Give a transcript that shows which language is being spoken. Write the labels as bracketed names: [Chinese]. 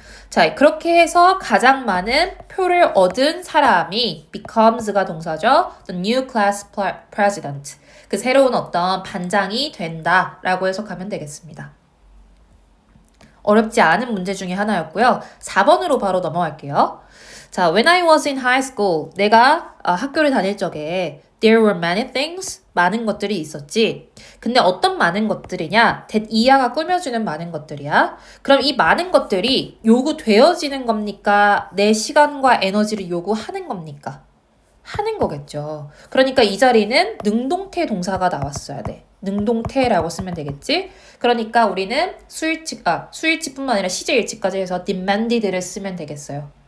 [Korean] 자, 그렇게 해서 가장 많은 표를 얻은 사람이 becomes가 동사죠. [English] The new class president. [Korean] 그 새로운 어떤 반장이 된다라고 해석하면 되겠습니다. 어렵지 않은 문제 중에 하나였고요. 4번으로 바로 넘어갈게요. [English] 자, when I was in high school, [Korean] 내가 학교를 다닐 적에 [English] there were many things, [Korean] 많은 것들이 있었지. 근데 어떤 많은 것들이냐? that 이하가 꾸며주는 많은 것들이야. 그럼 이 많은 것들이 요구되어지는 겁니까? 내 시간과 에너지를 요구하는 겁니까? 하는 거겠죠. 그러니까 이 자리는 능동태 동사가 나왔어야 돼. 능동태라고 쓰면 되겠지? 그러니까 우리는 수일치뿐만 아니라 시제일치까지 해서 demanded를 쓰면 되겠어요.